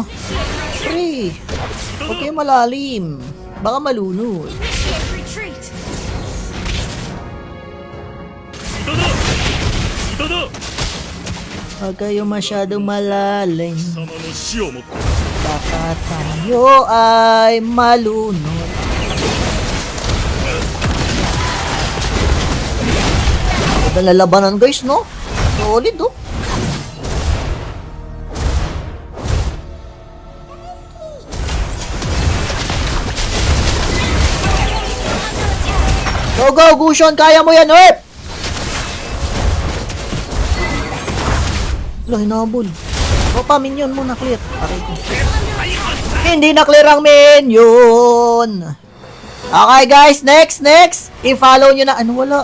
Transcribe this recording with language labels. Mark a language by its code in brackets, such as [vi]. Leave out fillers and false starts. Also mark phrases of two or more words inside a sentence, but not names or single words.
[tl] Pre, huwag kayo malalim. Baka malunod. [en] Initiate retreat. [ja] 無駄だだ [tl] Huwag kayo masyadong malalim. [ja] 貴様の死をもって [tl] Baka tayo ay malunod. Ito na labanan guys, no? Solid, oh. [en] Go, go, [tl] Gushon! Kaya mo yan, Earth! Wala, hinabol. O pa, minion muna, clear. Aray ko. Hindi na clear ang minion! Okay, guys. Next. I-follow nyo na. Ano, wala.